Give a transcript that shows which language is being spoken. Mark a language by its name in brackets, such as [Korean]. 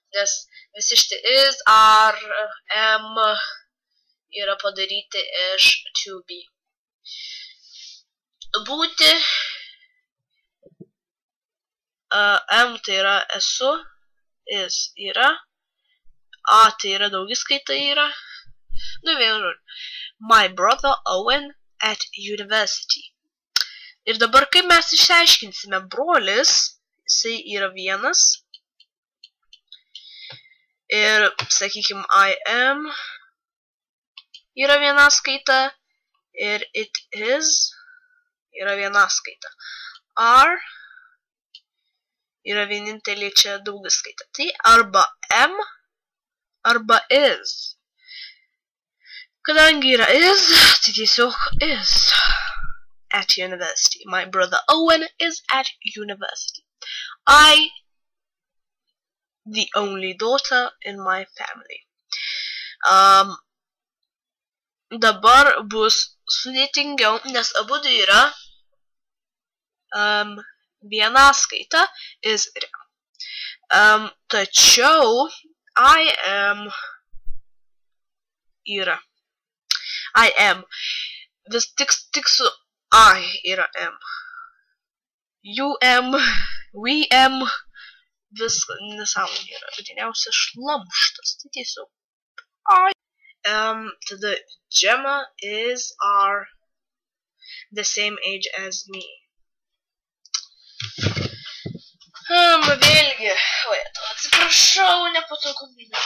[Lithuanian] Nes visi šitie is, are, am yra padaryti iš to be. Būti. M tai yra esu. Is yra. A tai yra daugiskaita yra. Nu vienu žodžiu. [English] My brother Owen at university. [Lithuanian] Ir dabar kaip mes išsiaiškinsime brolis, jisai yra vienas. Ir sakykim I am yra viena skaita. Ir it is yra viena skaita. Are yra vienintelė čia daugiskaita. Tai arba am, arba is. Kadangi yra is, tai tiesiog is. [English] At university. My brother Owen is at university. I, the only daughter in my family. [Lithuanian] Dabar bus sudėtingiau, nes abudu yra viena skaita is ir am. Tačiau I am yra. I am. Vis tik su I yra am. You am, we am, viskas nesąmonė yra, gryniausias šlamštas, tai tiesiog. [English] Tada Gemma are the same age as me. [Lithuanian] Vėlgi, atsiprašau, nepatogumai.